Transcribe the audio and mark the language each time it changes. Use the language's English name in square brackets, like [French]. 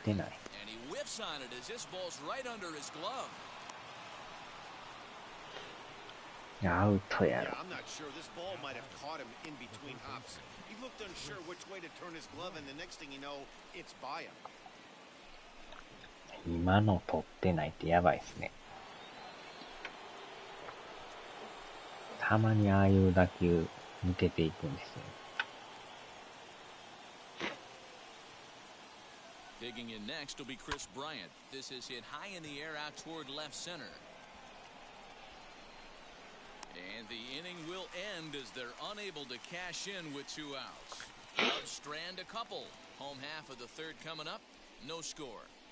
[English] And he whiffs on it as this ball's right under his glove. Yeah, I'm not sure. This ball might have caught him in between hops. He looked unsure which way to turn his glove, and the next thing you know, it's by him. [Japanese] 今の取ってないってやばいですね。たまにああいう打球抜けていくんですよ。 [English] Digging in next will be Chris Bryant. This is hit high in the air out toward left center. And the inning will end as they're unable to cash in with 2 outs. Cubs strand a couple. Home half of the third coming up. No score.